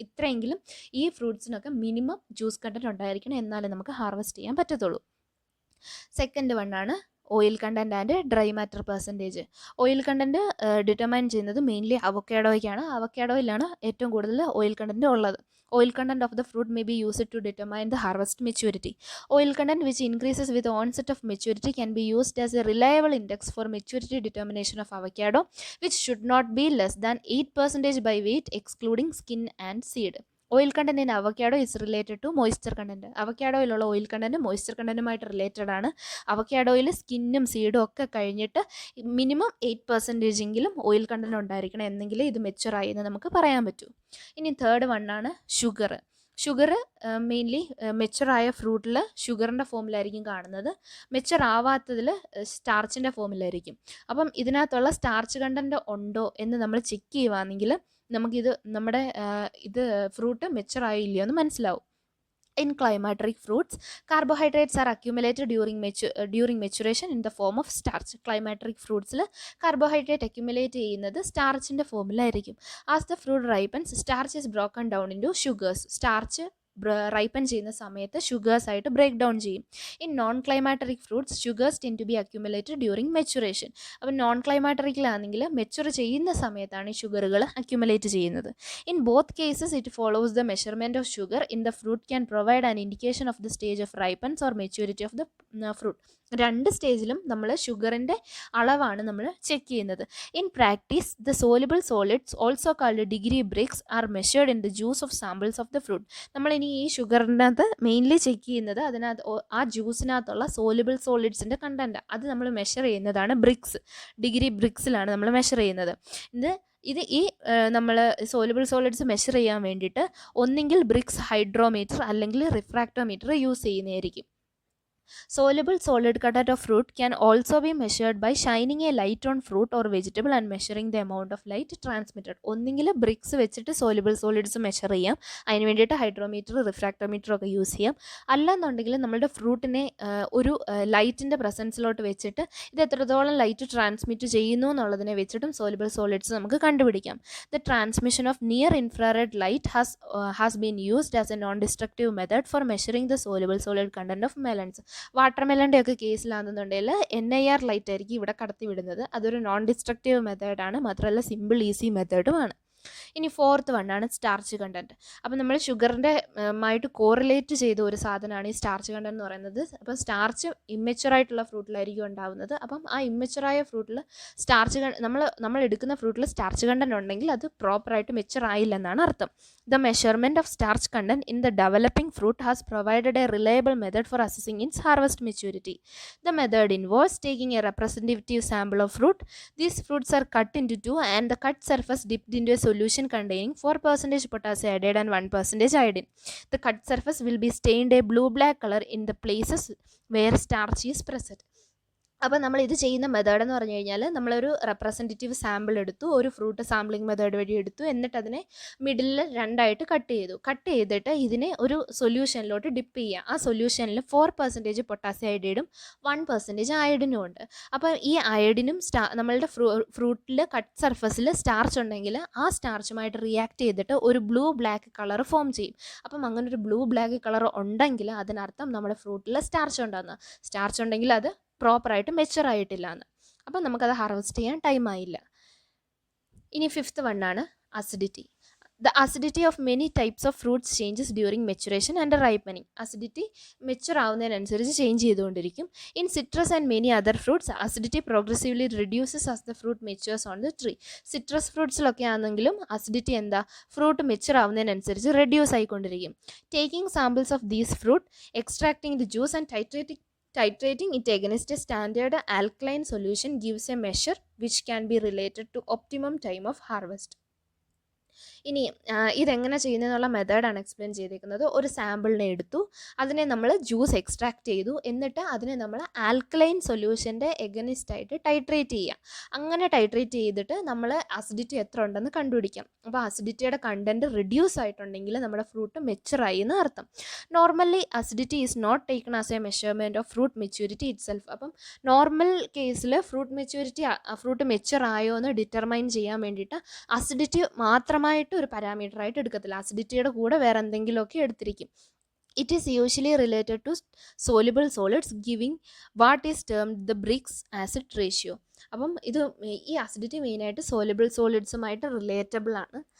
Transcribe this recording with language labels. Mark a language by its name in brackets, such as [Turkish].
[Malayalam] ഇത്രയെങ്കിലും ഈ ഫ്രൂട്ട്സിനൊക്കെ minimum juice content ഉണ്ടായിരിക്കണം, എന്നാലേ നമുക്ക് ഹാർവെസ്റ്റ് ചെയ്യാൻ പറ്റത്തുള്ളൂ. Second വണ്ണാണ് oil content and dry matter percentage. Oil content determine ചെയ്യുന്നത് മെയിൻലി അവക്കാഡോയ്ക്കാണ്. അവക്കാഡോയിലാണ് ഏറ്റവും കൂടുതൽ ഓയിൽ കണ്ടൻറ്റ് ഉള്ളത്. [English] Oil content of the fruit may be used to determine the harvest maturity. Oil content which increases with the onset of maturity can be used as a reliable index for maturity determination of avocado, which should not be less than 8% by weight excluding skin and seed. Oil content in avocado is related to moisture content. [Malayalam] അവക്കാഡോയിലുള്ള oil content moisture കണ്ടന്റുമായിട്ട് related ആണ്. അവക്കാഡോയിൽ സ്കിന്നും സീഡും ഒക്കെ കഴിഞ്ഞിട്ട് minimum 8% എങ്കിലും oil content ഉണ്ടായിരിക്കണം, എന്നെങ്കിലും ഇത് മെച്ചുറായി എന്ന് നമുക്ക് പറയാൻ പറ്റൂ. ഇനി തേർഡ് വണ്ണാണ് ഷുഗർ. ഷുഗർ മെയിൻലി മെച്ചുറായ ഫ്രൂട്ടിൽ ഷുഗറിൻ്റെ ഫോമിലായിരിക്കും കാണുന്നത്, മെച്ചുർ ആവാത്തതിൽ സ്റ്റാർച്ചിൻ്റെ ഫോമിലായിരിക്കും. അപ്പം ഇതിനകത്തുള്ള സ്റ്റാർച്ച് കണ്ടന്റ് ഉണ്ടോ എന്ന് നമ്മൾ ചെക്ക് ചെയ്യുവാണെങ്കിൽ നമുക്കിത് നമ്മുടെ ഇത് ഫ്രൂട്ട് മെച്ചുറായില്ലയോ എന്ന് മനസ്സിലാവും. [English] In climateric fruits, carbohydrates are accumulated during maturation in the form of starch. [Malayalam] Climateric fruitsൽ carbohydrate accumulate ചെയ്യുന്നത് സ്റ്റാർച്ചിൻ്റെ ഫോമിലായിരിക്കും. [English] As the fruit ripens, starch is broken down into sugars. [Malayalam] Starch ripen ചെയ്യുന്ന സമയത്ത് ഷുഗേഴ്സ് ആയിട്ട് ബ്രേക്ക് ഡൗൺ ചെയ്യും. [English] In non climacteric fruits sugars tend to be accumulated during maturation. [Malayalam] അപ്പം non ക്ലൈമാറ്ററിക്കിലാണെങ്കിൽ mature ചെയ്യുന്ന സമയത്താണ് ഈ ഷുഗറുകൾ accumulate ചെയ്യുന്നത്. [English] In both cases it follows the measurement of sugar in the fruit can provide an indication of the stage of ripeness or maturity of the fruit. [Malayalam] രണ്ട് സ്റ്റേജിലും നമ്മൾ ഷുഗറിൻ്റെ അളവാണ് നമ്മൾ ചെക്ക് ചെയ്യുന്നത്. [English] In practice the soluble solids also called degree Brix are measured in the juice of samples of the fruit. [Malayalam] നമ്മളിനി ഈ ഷുഗറിനകത്ത് mainly check ചെയ്യുന്നത് അതിനകത്ത് ആ ജ്യൂസിനകത്തുള്ള സോലുബിൾ സോളിഡ്സിൻ്റെ കണ്ടൻറ്റ് അത് നമ്മൾ മെഷർ ചെയ്യുന്നതാണ് ബ്രിക്സ്. ഡിഗ്രി ബ്രിക്സിലാണ് നമ്മൾ മെഷർ ചെയ്യുന്നത്. ഇത് ഈ നമ്മൾ സോലുബിൾ സോളിഡ്സ് മെഷർ ചെയ്യാൻ വേണ്ടിയിട്ട് ഒന്നെങ്കിൽ ബ്രിക്സ് ഹൈഡ്രോമീറ്റർ അല്ലെങ്കിൽ റിഫ്രാക്ടോമീറ്റർ യൂസ് ചെയ്യുന്നതായിരിക്കും. [English] Soluble solid content of fruit can also be measured by shining a light on fruit or vegetable and measuring the amount of light transmitted. [Malayalam] ഒന്നെങ്കിൽ BRICS വെച്ചിട്ട് soluble solids measure ചെയ്യാം, അതിന് വേണ്ടിയിട്ട് hydrometer refractometer ഒക്കെ use ചെയ്യാം. അല്ലെന്നുണ്ടെങ്കിൽ നമ്മളുടെ ഫ്രൂട്ടിനെ ഒരു ലൈറ്റിൻ്റെ പ്രസൻസിലോട്ട് വെച്ചിട്ട് ഇത് എത്രത്തോളം ലൈറ്റ് ട്രാൻസ്മിറ്റ് ചെയ്യുന്നു എന്നുള്ളതിനെ വെച്ചിട്ടും സോലുബിൾ സോളിഡ്സ് നമുക്ക് കണ്ടുപിടിക്കാം. [English] The transmission of near infrared light has been used as a non destructive method for measuring the soluble solid content of melons. [Malayalam] വാട്ടർമെലൻ്റെ ഒക്കെ കേസിലാണെന്നുണ്ടെങ്കിൽ NIR ലൈറ്റ് ആയിരിക്കും ഇവിടെ കടത്തി വിടുന്നത്. അതൊരു നോൺ ഡിസ്ട്രക്റ്റീവ് മെത്തേഡാണ്, മാത്രമല്ല സിമ്പിൾ ഈസി മെത്തേഡുമാണ്. ഇനി ഫോർത്ത് വണ്ണാണ് സ്റ്റാർച്ച് കണ്ടൻറ്റ്. അപ്പോൾ നമ്മൾ ഷുഗറിൻ്റെ ആയിട്ട് കോറിലേറ്റ് ചെയ്ത ഒരു സാധനമാണ് ഈ സ്റ്റാർച്ച് കണ്ടൻറ്റ് എന്ന് പറയുന്നത്. അപ്പോൾ സ്റ്റാർച്ച് ഇമ്മെച്ചുറായിട്ടുള്ള ഫ്രൂട്ടിലായിരിക്കും ഉണ്ടാവുന്നത്. അപ്പം ആ ഇമ്മെച്ചുറായ ഫ്രൂട്ടിൽ സ്റ്റാർച്ച് നമ്മൾ എടുക്കുന്ന ഫ്രൂട്ടിൽ സ്റ്റാർച്ച് കണ്ടൻറ്റ് ഉണ്ടെങ്കിൽ അത് പ്രോപ്പറായിട്ട് മെച്ചുർ ആയില്ലെന്നാണ് അർത്ഥം. [English] The measurement of starch content in the developing fruit has provided a reliable method for assessing its harvest maturity. The method involves taking a representative sample of fruit. These fruits are cut into two and the cut surface dipped into a solution containing 4% potassium iodide and 1% iodine. The cut surface will be stained a blue-black color in the places where starch is present. [Malayalam] അപ്പോൾ നമ്മൾ ഇത് ചെയ്യുന്ന method എന്ന് പറഞ്ഞു കഴിഞ്ഞാൽ നമ്മളൊരു representative sample എടുത്തു, ഒരു ഫ്രൂട്ട് സാമ്പിളിംഗ് മെത്തേഡ് വഴി എടുത്തു, എന്നിട്ട് അതിനെ മിഡിലിൽ രണ്ടായിട്ട് കട്ട് ചെയ്തിട്ട് ഇതിനെ ഒരു സൊല്യൂഷനിലോട്ട് ഡിപ്പ് ചെയ്യുക. ആ സൊല്യൂഷനിൽ 4% പൊട്ടാസ്യം അയഡൈഡും 1% അയഡിനും ഉണ്ട്. അപ്പോൾ ഈ അയഡിനും നമ്മളുടെ ഫ്രൂട്ടിൽ കട്ട് സർഫസിൽ സ്റ്റാർച്ച് ഉണ്ടെങ്കിൽ ആ സ്റ്റാർച്ചുമായിട്ട് റിയാക്ട് ചെയ്തിട്ട് ഒരു ബ്ലൂ ബ്ലാക്ക് കളർ ഫോം ചെയ്യും. അപ്പം അങ്ങനെ ഒരു ബ്ലൂ ബ്ലാക്ക് കളർ ഉണ്ടെങ്കിൽ അതിനർത്ഥം നമ്മുടെ ഫ്രൂട്ടിൽ സ്റ്റാർച്ച് ഉണ്ടെങ്കിൽ അത് പ്രോപ്പറായിട്ട് മെച്ചുർ ആയിട്ടില്ല എന്ന്. അപ്പം നമുക്കത് ഹാർവെസ്റ്റ് ചെയ്യാൻ ടൈം ആയില്ല. ഇനി fifth വണ്ണാണ് acidity. [English] The acidity of many types of fruits changes during maturation and ripening. [Malayalam] Acidity mature ആവുന്നതിനനുസരിച്ച് change ചെയ്തുകൊണ്ടിരിക്കും. [English] In citrus and many other fruits, acidity progressively reduces as the fruit matures on the tree. [Malayalam] Citrus ഫ്രൂട്ട്സിലൊക്കെ ആണെങ്കിലും acidity fruit mature ആവുന്നതിനനുസരിച്ച് reduce ആയിക്കൊണ്ടിരിക്കും. [English] Taking samples of these fruit, extracting the juice and titrating it against a standard alkaline solution gives a measure which can be related to optimum time of harvest. [Malayalam] ഇനി ഇതെങ്ങനെ ചെയ്യുന്നതെന്നുള്ള മെത്തേഡാണ് explain ചെയ്തിരിക്കുന്നത്. ഒരു സാമ്പിളിനെ എടുത്തു, അതിനെ നമ്മൾ juice extract ചെയ്തു, എന്നിട്ട് അതിനെ നമ്മൾ ആൽക്കലൈൻ സൊല്യൂഷൻ്റെ എഗനിസ്റ്റായിട്ട് ടൈട്രേറ്റ് ചെയ്യുക. അങ്ങനെ ടൈട്രേറ്റ് ചെയ്തിട്ട് നമ്മൾ അസിഡിറ്റി എത്ര ഉണ്ടെന്ന് കണ്ടുപിടിക്കാം. അപ്പോൾ അസിഡിറ്റിയുടെ കണ്ടൻറ്റ് റിഡ്യൂസ് ആയിട്ടുണ്ടെങ്കിൽ നമ്മുടെ ഫ്രൂട്ട് മെച്ചുറായി എന്ന് അർത്ഥം. [English] Normally acidity is not taken as a measurement of fruit maturity itself. [Malayalam] അപ്പം നോർമൽ കേസിൽ ഫ്രൂട്ട് മെച്ചുറായോ എന്ന് ഡിറ്റർമൈൻ ചെയ്യാൻ വേണ്ടിയിട്ട് അസിഡിറ്റി മാത്രമായിട്ട് ഒരു പാരാമീറ്റർ ആയിട്ട് എടുക്കത്തില്ല, അസിഡിറ്റിയുടെ കൂടെ വേറെ എന്തെങ്കിലുമൊക്കെ എടുത്തിരിക്കും. [English] It is usually related to soluble solids giving what is termed the Brix acid ratio. [Malayalam] അപ്പം ഈ അസിഡിറ്റി മെയിനായിട്ട് സോലുബിൾ സോളിഡ്സുമായിട്ട് റിലേറ്റബിൾ ആണ്.